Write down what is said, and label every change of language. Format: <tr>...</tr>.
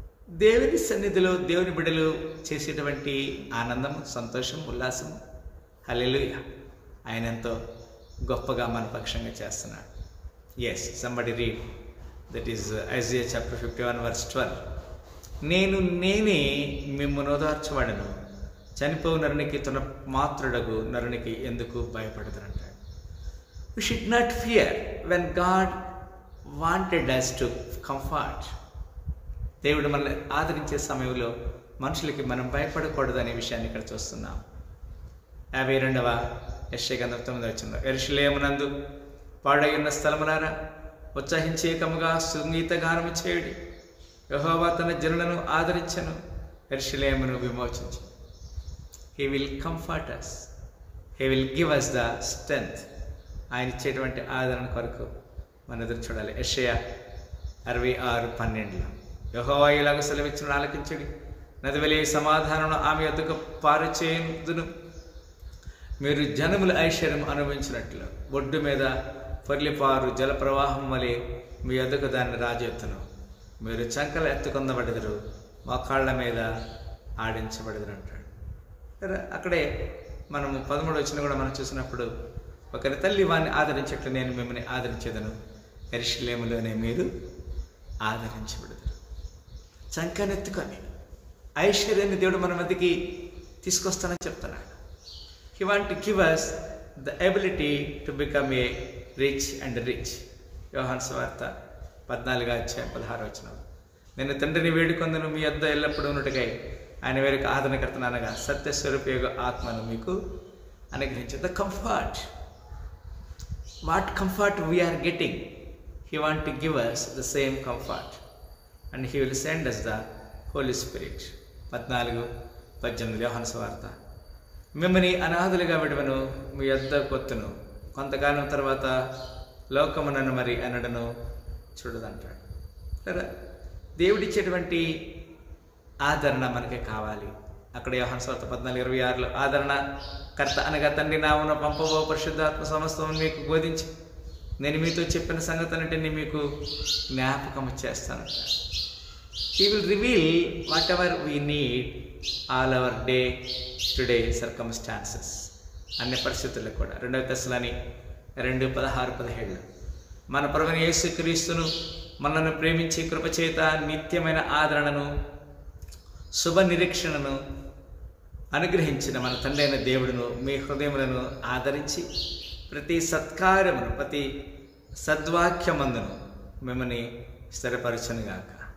<te>దేవుని సన్నిధిలో దేవుని బిడ్డలు చేసేటువంటి ఆనందం, సంతోషం, ఉల్లాసం, హల్లెలూయా, ఆయన ఎంతో గొప్పగా మన పక్షంగా చేస్తున్నాడు.</te> <en>Yes, somebody read, that is Isaiah chapter 51 verse 12.</en> <te>నేనే మిమ్మును ఓదార్చువాడను, చనిపోవు నరునికి తన మాతృడగు నరునికి ఎందుకు భయపడతారంటాడు.</te> <en>We should not fear when God wanted us to comfort.</en> <te>దేవుడు మనల్ని ఆదరించే సమయంలో మనుషులకి మనం భయపడకూడదు అనే విషయాన్ని ఇక్కడ చూస్తున్నాం. 52వ యెషయా గ్రంథం 9వ వచనం, యెరూషలేమునందు పాడైయున్న స్థలములారా ఉత్సహించి ఏకముగా సంగీత గానము చేయుడి. యెహోవా తన జనులను ఆదరించెను, యెరూషలేమును విమోచించెను.</te> <en>He will comfort us. He will give us the strength.</en> <te>ఆయన ఇచ్చేటువంటి ఆదరణ కొరకు మన ఎదురు చూడాలి. యెషయా 66:12, యెహోవా ఇలాగ సెలవిచ్చిన ఆలకించుడి, నది వలె సమాధానం ఆమె యొద్దకు పారుచేయుదును. మీరు జనముల ఐశ్వర్యం అనుభవించినట్లు ఒడ్డు మీద పొర్లిపారు జలప్రవాహం వలె మీ యొద్దకు దాన్ని రాజెత్తును. మీరు చంకలు ఎత్తుకొందబడెదరు, మోకాళ్ళ మీద ఆడించబడెదరు అంటాడు. అక్కడే మనము 13వ వచనం కూడా మనం చూసినప్పుడు, ఒకరి తల్లి వారిని ఆదరించేట్లు నేను మిమ్మల్ని ఆదరించేదను, యెరూషలేములోనే మీరు ఆదరించబడతారు. చంకనెత్తుకొని ఐశ్వర్యాన్ని దేవుడు మన మధ్యకి తీసుకొస్తానని చెప్తున్నాడు.</te> <en>He want to give us the ability to become a rich and rich.</en> <te>యోహాను సువార్త 14:16 వచనం, నేను తండ్రిని వేడుకొందును, మీ యొద్ద ఎల్లప్పుడూ ఉన్నట్టుగా ఆయన వేరొక ఆదరణకర్తను అనగా సత్యస్వరూపయోగ ఆత్మను మీకు అనుగ్రహించే.</te> <en>The comfort, what comfort we are getting, he want to give us the same comfort and he will send us the holy spirit.</en> <te>14:18 యోహాను సువార్త, మిమ్మల్ని అనాథులుగా విడవను, మీ యొద్ద కొత్తును, కొంతకాలం తర్వాత లోకమునను మరి అనడను చూడదంటాడు. సరే, దేవుడిచ్చేటువంటి ఆదరణ మనకి కావాలి. అక్కడ యోహాను సువార్త 14:26 ఆదరణ కర్త అనగా తండ్రి నామమున పంపబో పరిశుద్ధాత్మ సమస్తము మీకు బోధించి నేను మీతో చెప్పిన సంగతులన్నింటినీ మీకు జ్ఞాపకం చేస్తాను.</te> <en>He will reveal whatever we need all our day to day circumstances.</en> <te>అన్ని పరిస్థితుల్లో కూడా. 2 తెస్సలోని 2:16-17, మన ప్రభువైన యేసుక్రీస్తును మనల్ని ప్రేమించి కృపచేత నిత్యమైన ఆదరణను శుభ నిరీక్షణను అనుగ్రహించిన మన తండ్రి అయిన దేవుడును మీ హృదయములను ఆదరించి ప్రతి సత్కార్యమును ప్రతి సద్వాక్యమందును మిమ్మల్ని స్థిరపరచునుగాక.</te>